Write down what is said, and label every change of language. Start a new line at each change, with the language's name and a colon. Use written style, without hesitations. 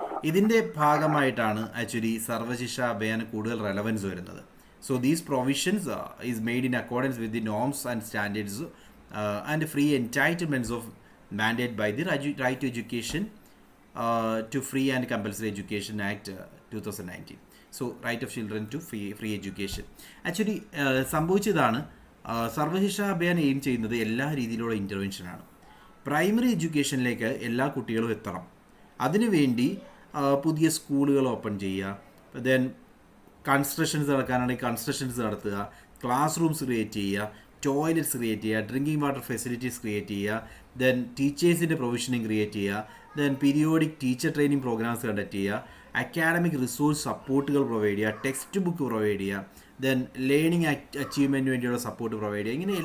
Malayalam: ഇതിൻ്റെ ഭാഗമായിട്ടാണ് ആക്ച്വലി സർവശിക്ഷ അഭിയാന് കൂടുതൽ റെലവൻസ് വരുന്നത്.
English: So these provisions is made in accordance with the norms and standards and free എൻറ്റൈറ്റിൽമെൻറ്റ്സ് of mandate by the right to education to Free and Compulsory Education Act 2019. So, right of children to free education.
Malayalam: Actually, സംഭവിച്ചതാണ് Sarva Shiksha Abhiyan aim ചെയ്യുന്നത് എല്ലാ രീതിയിലുള്ള ഇൻ്റർവെൻഷനാണ്. Primary എഡ്യൂക്കേഷനിലേക്ക് എല്ലാ കുട്ടികളും എത്തണം. അതിനുവേണ്ടി പുതിയ സ്കൂളുകൾ ഓപ്പൺ ചെയ്യുക, ദെൻ കൺസ്ട്രക്ഷൻസ് നടക്കാനാണെങ്കിൽ കൺസ്ട്രക്ഷൻസ് നടത്തുക, ക്ലാസ് റൂംസ് ക്രിയേറ്റ് ചെയ്യുക, ടോയ്ലറ്റ്സ് ക്രിയേറ്റ് ചെയ്യുക, ഡ്രിങ്കിങ് വാട്ടർ ഫെസിലിറ്റീസ് ക്രിയേറ്റ് ചെയ്യുക, ദെൻ ടീച്ചേഴ്സിൻ്റെ പ്രൊവിഷനിങ് ക്രിയേറ്റ് ചെയ്യുക, then periodic teacher training programmes conduct ചെയ്യുക, അക്കാഡമിക് റിസോഴ്സ് സപ്പോർട്ടുകൾ പ്രൊവൈഡ് ചെയ്യുക, ടെക്സ്റ്റ് ബുക്ക് പ്രൊവൈഡ് ചെയ്യുക, ദെൻ ലേണിംഗ് അച്ചീവ്മെൻറ്റിന് വേണ്ടിയുള്ള സപ്പോർട്ട് പ്രൊവൈഡ് ചെയ്യുക.